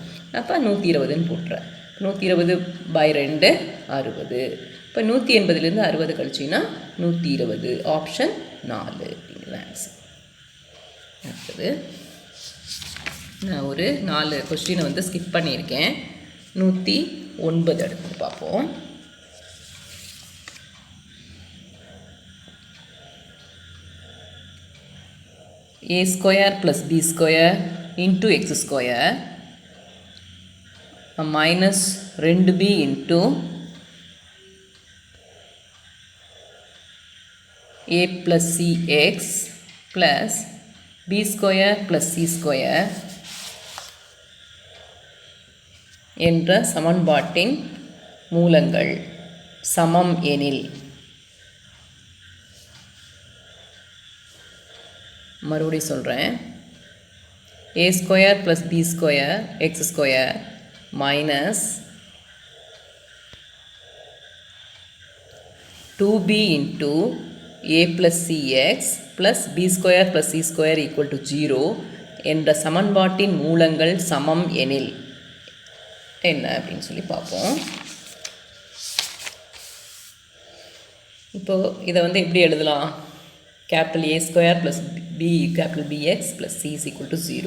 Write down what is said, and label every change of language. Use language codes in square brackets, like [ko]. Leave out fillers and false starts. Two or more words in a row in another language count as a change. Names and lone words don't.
[ta] அப்போ 120ன்னு போட்டுறேன். 120/2 60. இப்போ 180லேருந்து 60 கழிச்சின்னா 120. ஆப்ஷன் 4 அப்படிங்கிற ஆன்சர். அடுத்தது நான் ஒரு 4 கொஸ்டினை வந்து ஸ்கிப் பண்ணியிருக்கேன். 109 எடுத்து பார்ப்போம். [en] a² + b² × x² - 2b × 2a + 2b² + 2c / 2a + 2b = 0. 2b a plus cx plus b square plus c square [ta] என்ற சமன்பாட்டின் மூலங்கள் சமம் எனில், மறுபடியும் சொல்கிறேன், [en] a square plus b square x square minus 2b into a plus cx plus b square plus c square equal to 0 [ta] என்ற சமன்பாட்டின் மூலங்கள் சமம் எனில் என்ன அப்படின்னு சொல்லி பார்ப்போம். இப்போது இதை வந்து எப்படி எழுதலாம்? [en] Capital A square plus B capital BX plus C is equal to 0.